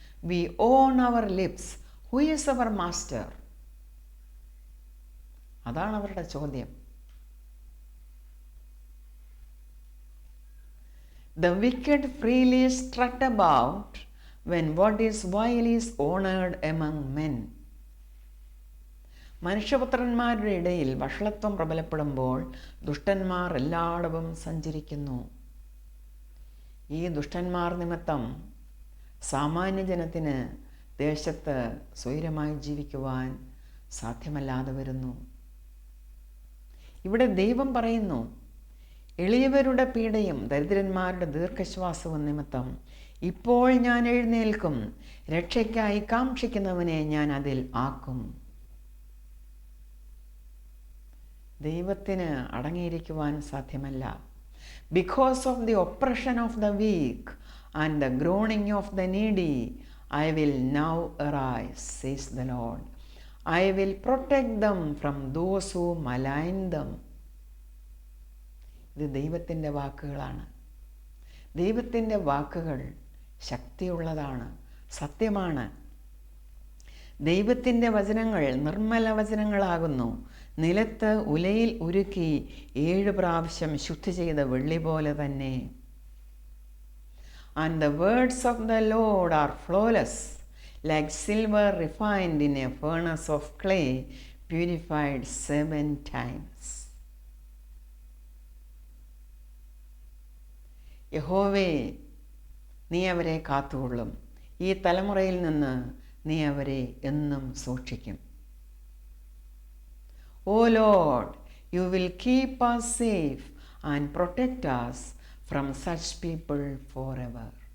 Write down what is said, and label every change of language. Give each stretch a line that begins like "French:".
English: We own our lips. Who is our master?
Malayalam: അതാണ് അവരുടെ ചോദ്യം.
English: The wicked freely strut about when what is vile is honored among men.
Malayalam: മനുഷ്യപുത്രന്മാരുടെ ഇടയിൽ വഷളത്വം പ്രബലപ്പെടുമ്പോൾ ദുഷ്ടന്മാർ എല്ലായിടവും സഞ്ചരിക്കുന്നു. ഈ ദുഷ്ടന്മാർ നിമിത്തം സാമാന്യ ജനത്തിന് ദേശത്ത് സ്വൈരമായി ജീവിക്കുവാൻ സാധ്യമല്ലാതെ വരുന്നു. ഇവിടെ ദൈവം പറയുന്നു, എളിയവരുടെ പീഡയും ദരിദ്രന്മാരുടെ ദീർഘശ്വാസവും നിമിത്തം ഇപ്പോൾ ഞാൻ എഴുന്നേൽക്കും, രക്ഷയ്ക്കായി കാക്ഷിക്കുന്നവനെ ഞാൻ അതിൽ ആക്കും. ദൈവത്തിന് അടങ്ങിയിരിക്കുവാൻ സാധ്യമല്ല.
English: Because of the oppression of the weak and the groaning of the needy, I will now arise, says the Lord. I will protect them from those who malign them.
Malayalam: ഇത് ദൈവത്തിൻ്റെ വാക്കുകളാണ്. ദൈവത്തിൻ്റെ വാക്കുകൾ ശക്തിയുള്ളതാണ്, സത്യമാണ്. ദൈവത്തിൻ്റെ വചനങ്ങൾ നിർമ്മല വചനങ്ങളാകുന്നു. നിലത്ത് ഉലയിൽ ഉരുക്കി 7 പ്രാവശ്യം ശുദ്ധി ചെയ്ത വെള്ളി പോലെ തന്നെ.
English: And the words of the Lord are flawless, like silver refined in a furnace of clay, purified 7 times.
Malayalam: യഹോവേ, നീ അവരെ കാത്തുകൊള്ളും. ഈ തലമുറയിൽ നിന്ന് നീ അവരെ എന്നും സൂക്ഷിക്കും.
English: O Lord, you will keep us safe and protect us from such people forever.